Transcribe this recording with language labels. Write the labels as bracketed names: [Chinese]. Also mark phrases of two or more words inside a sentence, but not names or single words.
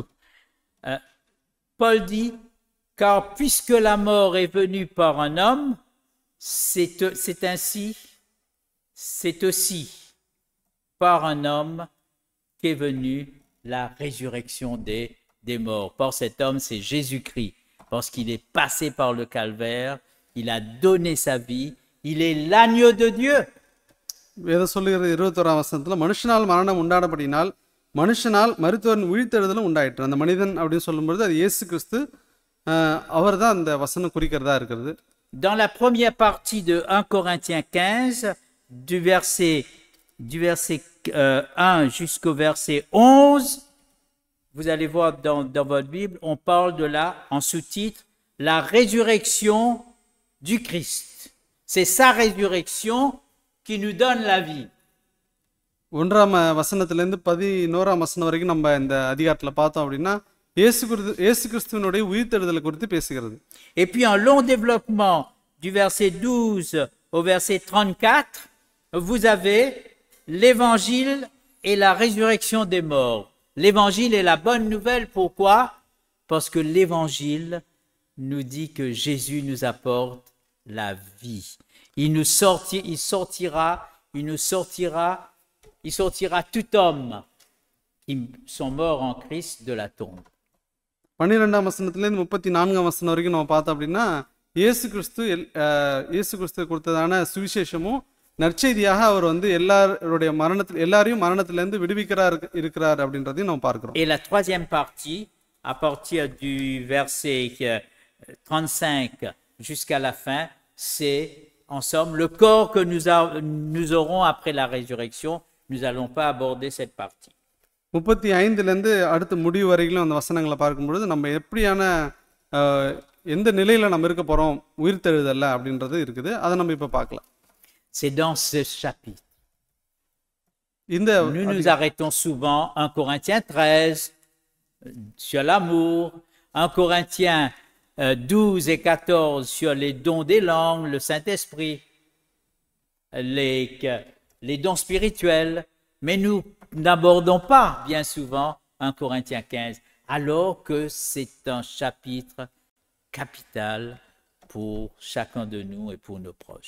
[French] Paul dit, car puisque la mort est venue par un homme, c'est aussi par un homme qu'est venue la résurrection des morts. Par cet homme, c'est Jésus-Christ. Parce qu'il est passé par le calvaire, il a donné sa vie, il est l'agneau de Dieu. [Tamil] வேதம் சொல்லுகிறது 21ஆம் வசனத்தில், மனுஷனால் மரணம் உண்டானபடினால் மனுஷனால் மரித்தோரின் உயிர்த்தெழுதலும் உண்டாயிற்று. அந்த மனிதன் அப்படின்னு சொல்லும்போது அது இயேசு கிறிஸ்து, அவர் தான் அந்த வசனம் குறிக்கிறதா இருக்கிறது. [French] Dans la première partie de 1 Corinthiens 15, du verset 1 jusqu'au verset 11, vous allez voir dans votre Bible, on parle de en sous-titre, la résurrection du Christ. C'est sa résurrection qui nous donne la vie. [Tamil] 1ஆம் வசனத்திலிருந்து 11ஆம் வசனம் வரைக்கும் நம்ம இந்த அதிகாரத்தில் பார்த்தோம் அப்படின்னா இயேசு கிறிஸ்துவினுடைய உயிர்த்தெழுதலை குறித்து பேசுகிறது. [French] Et puis un long développement du verset 12 au verset 34, vous avez l'évangile et la résurrection des morts. L'évangile est la bonne nouvelle, pourquoi? Parce que l'évangile nous dit que Jésus nous apporte la vie. Il sortira tout homme qui sont morts en Christ de la tombe. [Tamil] 12ஆம் வசனத்திலேருந்து 34ஆம் வசனம் வரைக்கும் நம்ம பார்த்தோம் அப்படின்னா இயேசு கிறிஸ்து கொடுத்ததான சுவிசேஷமும் நற்செய்தியாக அவர் வந்து எல்லாரையும் மரணத்திலிருந்து இருக்கிறார் அப்படின்றதையும் நம்ம பார்க்கிறோம். [French] Et la troisième partie, à partir du verset 35 jusqu'à la fin, c'est en somme le corps que nous aurons après la résurrection. Nous n'allons pas aborder cette partie. [Tamil] 35லேருந்து அடுத்த முடிவு வரைக்கும் அந்த வசனங்களை பார்க்கும்பொழுது நம்ம எப்படியான எந்த நிலையில நம்ம இருக்க போறோம் உயிர்த்தெழுதல்ல அப்படின்றது இருக்குது. அதை நம்ம இப்ப பார்க்கலாம். [French] C'est dans ce chapitre. Nous nous arrêtons souvent 1 Corinthiens 13 sur l'amour, 1 Corinthiens 12 et 14 sur les dons des langues, le Saint-Esprit, les dons spirituels, mais nous n'abordons pas bien souvent 1 Corinthiens 15, alors que c'est un chapitre capital pour chacun de nous et pour nos proches.